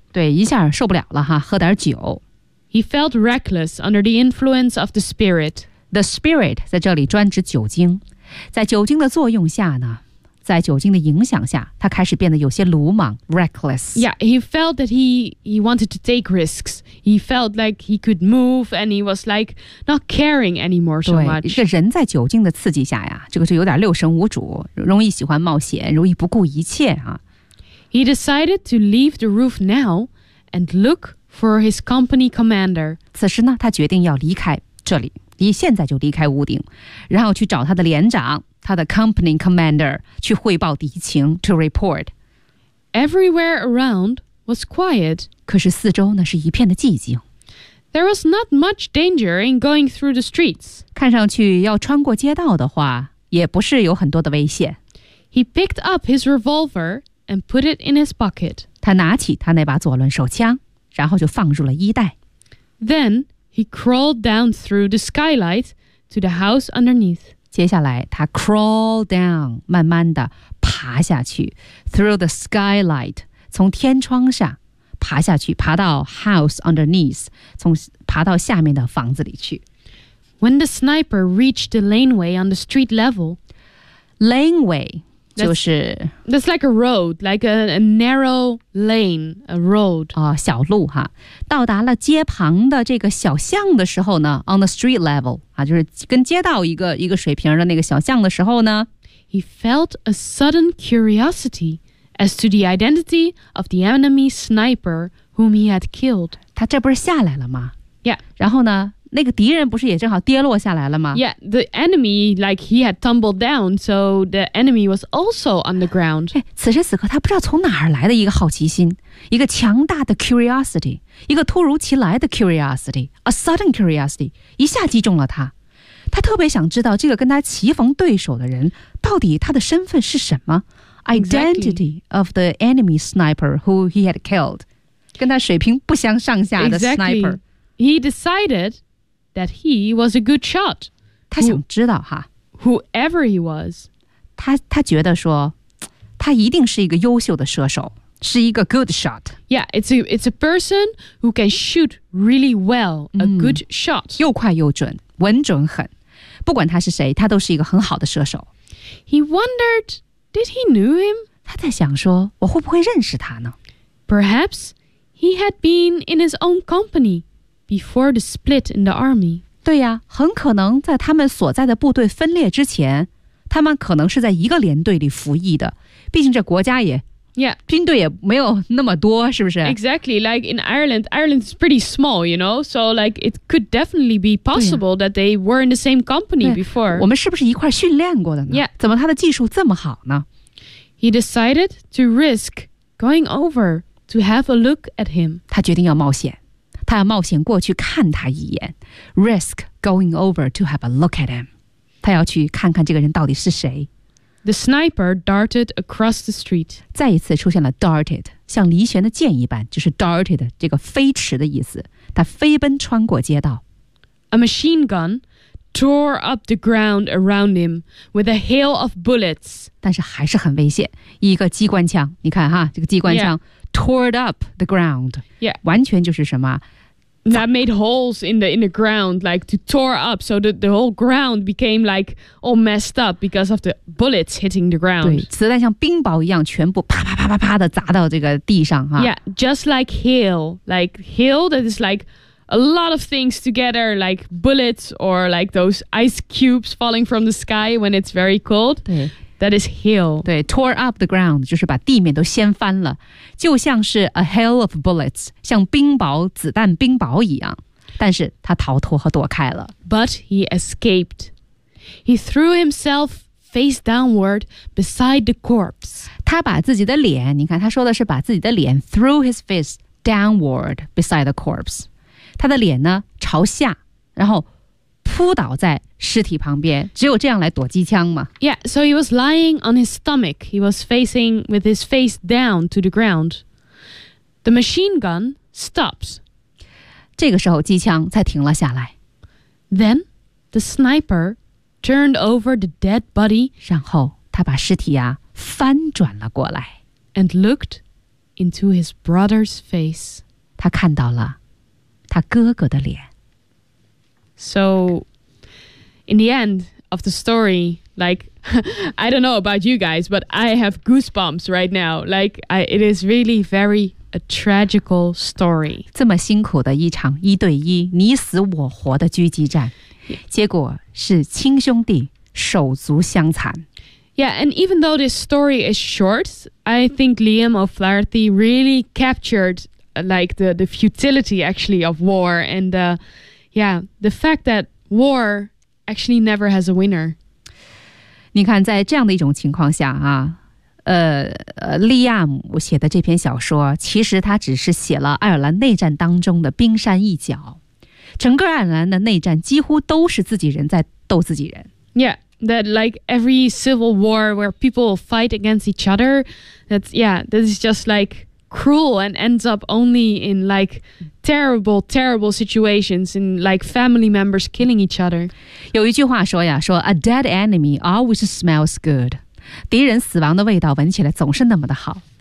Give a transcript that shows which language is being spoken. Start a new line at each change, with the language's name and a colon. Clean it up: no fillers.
Chinese: 对，一下受不了了哈，喝点酒。
English: He felt reckless under the influence of the spirit. The spirit
Chinese: 在这里专指酒精，在酒精的作用下呢，在酒精的影响下，他开始变得有些鲁莽
English: reckless. Yeah, he felt that he wanted to take risks. He felt like he could move and he was like not caring anymore so much.
Chinese: 对，这人在酒精的刺激下呀，这个是有点六神无主，容易喜欢冒险，容易不顾一切啊。
English: He decided to leave the roof now and look for his company commander.
Chinese: 此时呢，他决定要离开这里，离现在就离开屋顶，然后去找他的连长。他的
English: company commander
Chinese: 去汇报敌情
English: to report. Everywhere around was quiet.
Chinese: 可是四周呢是一片的寂静。
English: There was not much danger in going through the streets.
Chinese: 看上去要穿过街道的话也不是有很多的危险。
English: He picked up his revolver and put it in his pocket.
Chinese: 他拿起他那把左轮手枪然后就放入了衣袋。
English: Then he crawled down through the skylight to the house underneath.
Chinese: 接下来他
English: crawl down
Chinese: 慢慢地爬下去
English: through the skylight
Chinese: 从天窗下爬下去爬到
English: house underneath
Chinese: 从爬到下面的房子里去
English: When the sniper reached the laneway on the street level
Chinese: Laneway 就是
English: That's like a road like a narrow lane a road
Chinese: 哦，小路哈到达了街旁的这个小巷的时候呢
English: on the street level
Chinese: 就是跟街道一个水平的那个小巷的时候呢
English: He felt a sudden curiosity as to the identity of the enemy sniper whom he had killed.
Chinese: 他这不是下来了吗
English: Yeah.
Chinese: 然后呢那个敌人不是也正好跌落下来了吗
English: Yeah, the enemy, like he had tumbled down, so the enemy was also on the ground.
Chinese: 此时此刻他不知道从哪儿来的一个好奇心一个强大的 curiosity, 一个突如其来的 curiosity,
English: a sudden curiosity,
Chinese: 一下击中了他。他特别想知道这个跟他棋逢对手的人到底他的身份是什么 Identity、
English: exactly. of the enemy sniper who he had killed.
Chinese: 跟他水平不相上下的 sniper.、
English: Exactly. He decided... That he was a good shot.
Chinese: 他想知道哈
English: Whoever he was.
Chinese: 他觉得说他一定是一个优秀的射手是一个
English: good shot. Yeah, it's a person who can shoot really well. A good shot.
Chinese: 又快又准稳准狠不管他是谁他都是一个很好的射手
English: He wondered, did he knew him?
Chinese: 他在想说我会不会认识他呢
English: Perhaps he had been in his own company. Before the split in the army.
Chinese: 对呀，很可能在他们所在的部队分裂之前，他们可能是在一个连队里服役的。毕竟这国家也，
English: yeah.
Chinese: 军队也没有那么多，是不是？
English: Exactly, like in Ireland, Ireland is pretty small, you know? So like, it could definitely be possible that they were in the same company before.
Chinese: 我们是不是一块训练过的呢？
English: Yeah.
Chinese: 怎么他的技术这么好呢？
English: He decided to risk going over to have a look at him.
Chinese: 他决定要冒险。他要冒险过去看他一眼
English: risk going over to have a look at him.
Chinese: 他要去看看这个人到底是谁。
English: The sniper darted across the street.
Chinese: 再一次出现了 darted, 像离弦的箭一般，就是 darted 这个飞驰的意思。他飞奔穿过街道。
English: A machine gun tore up the ground around him with a hail of bullets.
Chinese: 但是还是很危险，一个机关枪，你看哈，这个机关枪、
English: yeah. tore up the ground. Yeah.
Chinese: 完全就是什么。
English: That made holes in the ground, like to tore up, so that the whole ground became like all messed up because of the bullets hitting the ground.
Chinese: 对，子弹像冰雹一样，全部啪啪啪啪啪的砸到这个地上哈。
English: Yeah, just like hail, like hail that is like a lot of things together, like bullets or like those ice cubes falling from the sky when it's very cold.
Chinese: 对
English: that is hail.
Chinese: 对
English: tore up the ground
Chinese: 就是把地面都掀翻了，就像是
English: a hail of bullets,
Chinese: 像冰雹子弹冰雹一样，但是他逃脱和躲开了。
English: But he escaped. He threw himself face downward beside the corpse.
Chinese: 他把自己的脸，你看他说的是把自己的脸
English: threw his face downward beside the corpse.
Chinese: 他的脸呢朝下，然后扑倒在尸体旁边，只有这样来躲机枪嘛。
English: Yeah, so he was lying on his stomach. He was facing with his face down to the ground. The machine gun stops.
Chinese: 这个时候机枪才停了下来。
English: Then the sniper turned over the dead body.
Chinese: 然后他把尸体啊翻转了过来。
English: And looked into his brother's face.
Chinese: 他看到了。他哥哥的脸。
English: So, in the end of the story, like, I don't know about you guys, but I have goosebumps right now. Like, it is really very a tragical story.
Chinese: 这么辛苦的一场一对一，你死我活的狙击战，结果是亲兄弟手足相残。
English: Yeah, and even though this story is short, I think Liam O'Flaherty really captured... like the futility actually of war and the fact that war actually never has a winner.
Chinese: 你看在这样的一种情况下啊，利亚姆写的这篇小说其实他只是写了爱尔兰内战当中的冰山一角，整个爱尔兰的内战几乎都是自己人在斗自己人。
English: Yeah, that like every civil war where people fight against each other, that is just likecruel and ends up only in like terrible, terrible situations in like family members killing each other.
Chinese: 有一句话说呀，说
English: a dead enemy always smells good.
Chinese: 敌人死亡的味道闻起来总是那么的好。